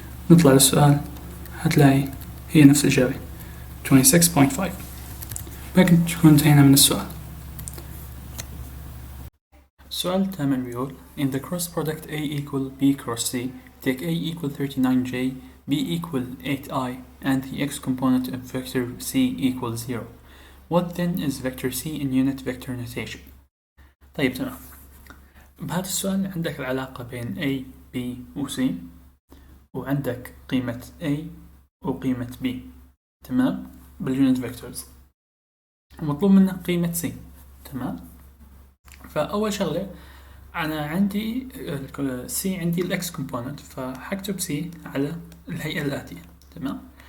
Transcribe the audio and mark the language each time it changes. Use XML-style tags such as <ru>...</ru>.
<ar>نطلع للسؤال هتلاقي هي نفس الإجابة 26.5. لكن تكون انتهينا من السؤال. السؤال الثامن بيقول</ar> <en>in the cross product A equal B cross C take A equal 39J B equal 8I and the X component of vector C equals 0. What then is vector C in unit vector notation?</en> <ar>طيب تمام. بهذا السؤال عندك العلاقة بين A B و C وعندك قيمة A وقيمة B. تمام. باليونت فيكتورز ومطلوب منك قيمة C. تمام. فأول شغلة أنا عندي C عندي الإكس كومبوننت، فحكتب C على الهيئة الآتية. تمام.</ar>